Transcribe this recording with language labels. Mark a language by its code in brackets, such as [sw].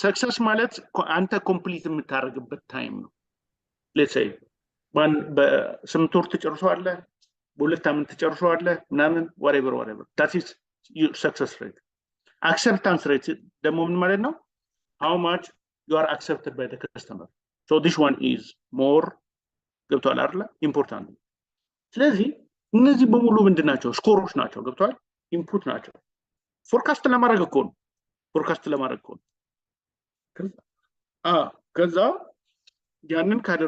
[am] Success ማለት አንተ ኮምፕሊት የምታደርግበት ታይም ነው። [en] let's say [am] በ8 ወር ትጨርሰዋለህ፣ በ2 ዓመት ትጨርሰዋለህ ምናምን [en] whatever that is your success rate. [am] Acceptance rate ደግሞ ምን ማለት ነው? [en] How much you are accepted by the customer. So this one is more [am] ገብቷል አይደል? [en] important. [am] ስለዚህ እነዚህ በሙሉ ምንድናቸው? ስኮሮች ናቸው። ገብቷል? ኢንፑት ናቸው። ፎርካስት ለማድረግ እኮ ነው። ፎርካስት ለማድረግ እኮ ነው። ከዛ ያንን